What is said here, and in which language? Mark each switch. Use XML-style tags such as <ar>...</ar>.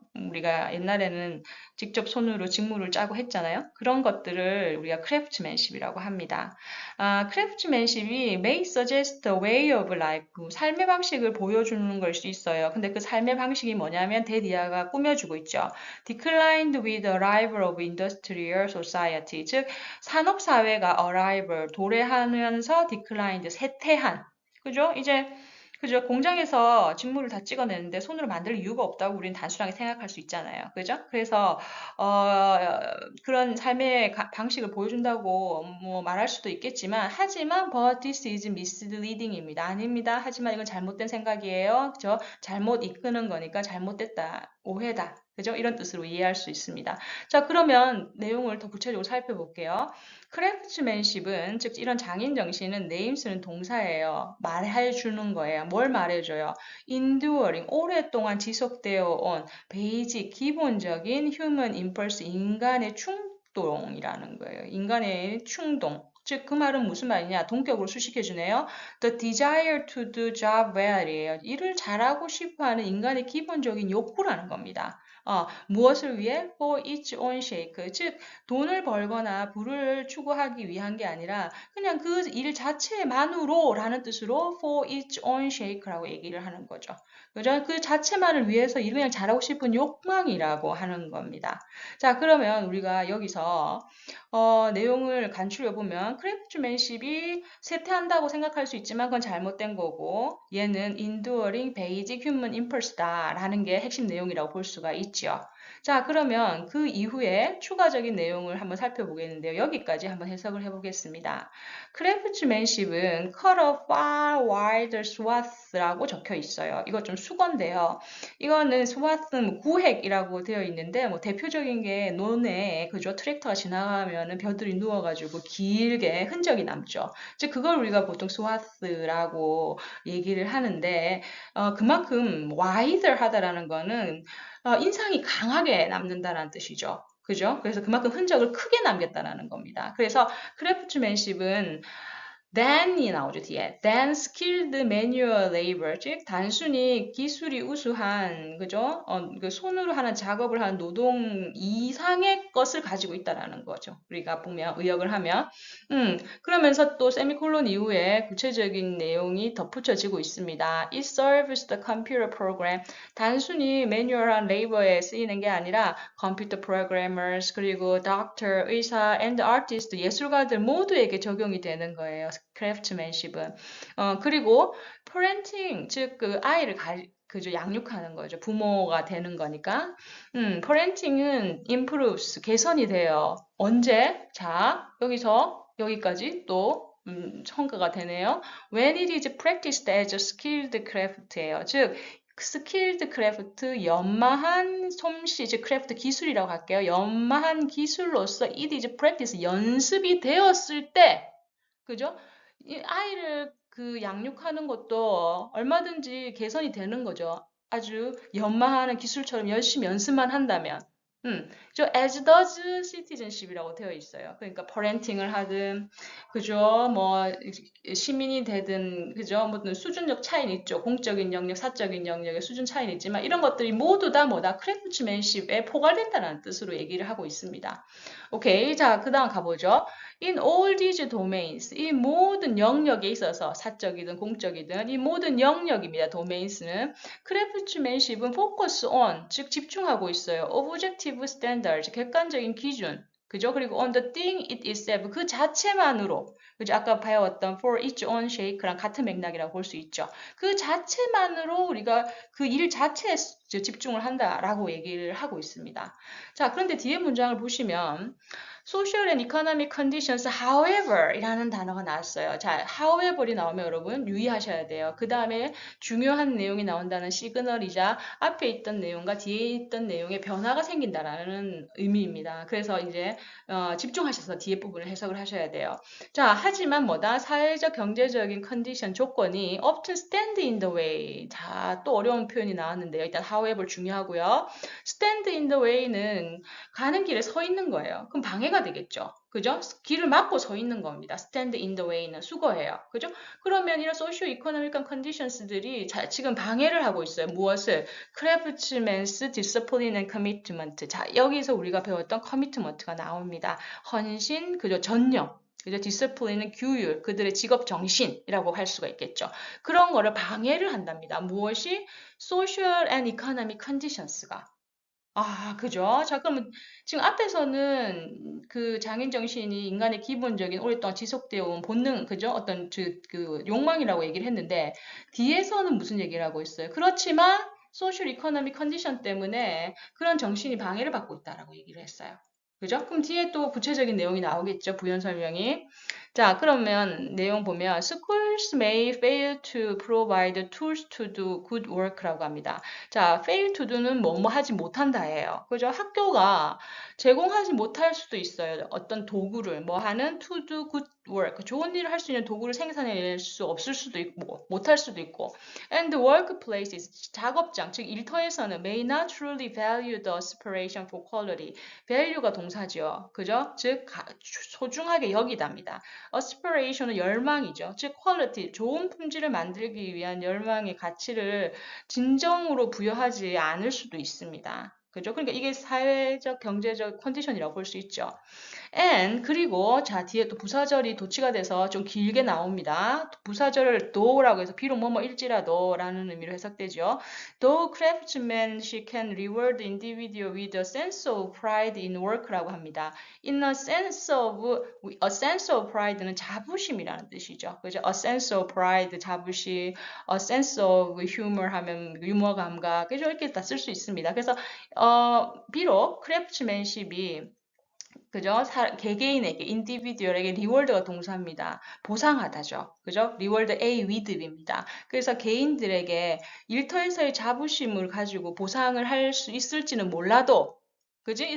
<ko>우리가 옛날에는 직접 손으로 직물을 짜고 했잖아요. 그런 것들을 우리가 크래프트맨십이라고 합니다. 크래프트맨십이</ko> <en>may suggest a way of life,</en> <ko>삶의 방식을 보여주는 걸 수 있어요. 근데 그 삶의 방식이 뭐냐면 대디아가 꾸며주고 있죠.</ko> <en>Declined with the arrival of industrial society,</en> <ko>즉 산업사회가</ko> <en>arrival,</en> <ko>도래하면서</ko> <en>declined,</en> <ko>쇠퇴한, 그죠? 이제 그죠? 공장에서 직물을 다 찍어내는데 손으로 만들 이유가 없다고 우리는 단순하게 생각할 수 있잖아요. 그죠? 그래서 어, 그런 삶의 방식을 보여준다고 뭐 말할 수도 있겠지만 하지만</ko> <en>but this is misleading</en> <ko>입니다. 아닙니다. 하지만 이건 잘못된 생각이에요. 그죠? 잘못 이끄는 거니까 잘못됐다. 오해다. 그죠? 이런 뜻으로 이해할 수 있습니다. 자, 그러면 내용을 더 구체적으로 살펴볼게요. 크래프트맨십은 즉 이런 장인 정신은 네임스는 동사예요. 말해주는 거예요. 뭘 말해줘요? enduring 오랫동안 지속되어 온 베이직 기본적인</ko> <en>human impulse</en> <ko>인간의 충동이라는 거예요. 인간의 충동. 즉 그 말은 무슨 말이냐? 동격으로 수식해주네요.</ko> <en>The desire to do job well이에요.</en> <ko>일을 잘하고 싶어하는 인간의 기본적인 욕구라는 겁니다. 무엇을 위해?</ko> <en>For its own sake.</en> <ko>즉 돈을 벌거나 부를 추구하기 위한 게 아니라 그냥 그 일 자체만으로라는 뜻으로</ko> <en>for its own sake</en> <ko>라고 얘기를 하는 거죠. 그죠? 그 자체만을 위해서 일을 그냥 잘하고 싶은 욕망이라고 하는 겁니다. 자, 그러면 우리가 여기서 내용을 간추려 보면 크래프트맨십이 쇠퇴한다고 생각할 수 있지만 그건 잘못된 거고 얘는</ko> <en>enduring basic human impulse</en> <ko>다라는 게 핵심 내용이라고 볼 수가 있죠. 자, 그러면 그 이후에 추가적인 내용을 한번 살펴보겠는데요. 여기까지 한번 해석을 해보겠습니다. 크래프트맨십은</ko> <en>cut a far wider swath</en> <ko>라고 적혀 있어요. 이거 좀 수건데요. 이거는 swath는 구획이라고 되어 있는데 뭐 대표적인 게 논에 그죠? 트랙터가 지나가면은 벼들이 누워가지고 길게 흔적이 남죠. 즉 그걸 우리가 보통 swath라고 얘기를 하는데 그만큼 wider 하다라는 거는 인상이 강하게 남는다는 뜻이죠. 그죠? 그래서 그만큼 흔적을 크게 남겼다라는 겁니다. 그래서 크래프트맨십은 than이 나오죠, 뒤에.</ko> <en>than skilled manual labor,</en> <ko>즉 단순히 기술이 우수한, 그죠? 그 손으로 하는 작업을 하는 노동 이상의 것을 가지고 있다라는 거죠. 우리가 보면 의역을 하면, 그러면서 또 세미콜론 이후에 구체적인 내용이 덧붙여지고 있습니다.</ko> <en>It serves the computer program.</en> <ko>단순히 매뉴얼한 레이버에 쓰이는 게 아니라 컴퓨터 프로그래머스 그리고 doctor, 의사, and artist, 예술가들 모두에게 적용이 되는 거예요. 크래프트맨십은. 그리고 parenting, 즉 그 아이를 그죠, 양육하는 거죠. 부모가 되는 거니까. parenting은 improves, 개선이 돼요. 언제? 자, 여기서 여기까지 또 첨가가 되네요.</ko> <en>When it is practiced as a skilled craft예요.</en> <ko>즉 스킬드 크래프트, 연마한 솜씨, 즉 크래프트 기술이라고 할게요. 연마한 기술로서</ko> <en>it is practice,</en> <ko>연습이 되었을 때, 그죠? 이 아이를 그 양육하는 것도 얼마든지 개선이 되는 거죠. 아주 연마하는 기술처럼 열심히 연습만 한다면. 저</ko> <en>as does citizenship</en> <ko>이라고 되어 있어요. 그러니까 parenting을 하든, 그죠? 뭐 시민이 되든, 그죠? 뭐 수준적 차이는 있죠. 공적인 영역, 사적인 영역의 수준 차이는 있지만 이런 것들이 모두 다 뭐다? craftsmanship에 포괄된다는 뜻으로 얘기를 하고 있습니다. 오케이, 자, 그다음 가보죠.</ko> <en>In all these domains,</en> <ko>이 모든 영역에 있어서 사적이든 공적이든 이 모든 영역입니다. domains는 크래프트맨십은 focus on, 즉 집중하고 있어요. objective standards, 객관적인 기준. 그죠?</ko> <en>그리고 on the thing it itself,</en> <ko>그 자체만으로. 그죠? 아까 배웠던</ko> <en>for its own shake</en> <ko>랑 같은 맥락이라고 볼 수 있죠. 그 자체만으로 우리가 그 일 자체에 집중을 한다라고 얘기를 하고 있습니다. 자, 그런데 뒤에 문장을 보시면</ko> <en>social and economic conditions, however</en> <ko>이라는 단어가 나왔어요. 자, however이 나오면 여러분 유의하셔야 돼요. 그 다음에 중요한 내용이 나온다는 시그널이자 앞에 있던 내용과 뒤에 있던 내용에 변화가 생긴다라는 의미입니다. 그래서 이제 집중하셔서 뒤에 부분을 해석을 하셔야 돼요. 자, 하지만 뭐다? 사회적, 경제적인 컨디션, 조건이</ko> <en>often stand in the way.</en> <ko>자, 또 어려운 표현이 나왔는데요. 일단 however 중요하고요. stand in the way는 가는 길에 서 있는 거예요. 그럼 방해가 되겠죠. 그죠? 길을 막고 서 있는 겁니다. stand in the way는 수거해요. 그죠? 그러면 이런 소시오 이코노미컬 컨디션스들이 지금 방해를 하고 있어요. 무엇을? 크래프트맨스 디스플린 앤 커미트먼트. 자, 여기서 우리가 배웠던 커미트먼트가 나옵니다. 헌신, 그죠? 전념. 그죠? 디스플린은 규율, 그들의 직업 정신이라고 할 수가 있겠죠. 그런 거를 방해를 한답니다. 무엇이? 소셜 앤 이코노믹 컨디션스가. 아, 그죠? 자, 그러면 지금 앞에서는 그 장인 정신이 인간의 기본적인 오랫동안 지속되어 온 본능, 그죠? 어떤 그 욕망이라고 얘기를 했는데, 뒤에서는 무슨 얘기를 하고 있어요? 그렇지만, 소셜 이코노미 컨디션 때문에 그런 정신이 방해를 받고 있다라고 얘기를 했어요. 그죠? 그럼 뒤에 또 구체적인 내용이 나오겠죠? 부연 설명이. 자, 그러면 내용 보면,</ko> <en>schools may fail to provide tools to do good work</en> <ko>라고 합니다. 자,</ko> <en>fail to do</en> <ko>는 뭐뭐 하지 못한다예요. 그죠? 학교가 제공하지 못할 수도 있어요. 어떤 도구를 뭐 하는</ko> <en>to do good work,</en> <ko>좋은 일을 할 수 있는 도구를 생산해낼 수 없을 수도 있고 못할 수도 있고</ko> <en>and the workplaces,</en> <ko>작업장, 즉 일터에서는</ko> <en>may not truly value the aspiration for quality.</en> <ko>value가 동사죠. 그죠? 즉 소중하게 여기답니다. aspiration은 열망이죠. 즉 quality, 좋은 품질을 만들기 위한 열망의 가치를 진정으로 부여하지 않을 수도 있습니다. 그죠? 그러니까 이게 사회적, 경제적 컨디션이라고 볼 수 있죠. and 그리고 자 뒤에 또 부사절이 도치가 돼서 좀 길게 나옵니다. 부사절을 though라고 해서 비록 뭐뭐일지라도 라는 의미로 해석되죠.</ko> <en>Though craftsmanship can reward the individual with a sense of pride in work</en> <ko>라고 합니다.</ko> <en>In a sense of pride는</en> <ko>자부심이라는 뜻이죠. 그죠?</ko> <en>A sense of pride,</en> <ko>자부심,</ko> <en>a sense of humor</en> <ko>하면 유머 감각, 그죠? 이렇게 다 쓸 수 있습니다. 그래서 비록 크래프트맨십이 그죠? 개개인에게, 인디비듀얼에게 리월드가 동사입니다. 보상하다죠. 그죠? 리월드 A with입니다. 그래서 개인들에게 일터에서의 자부심을 가지고 보상을 할 수 있을지는 몰라도, 그지?</ko>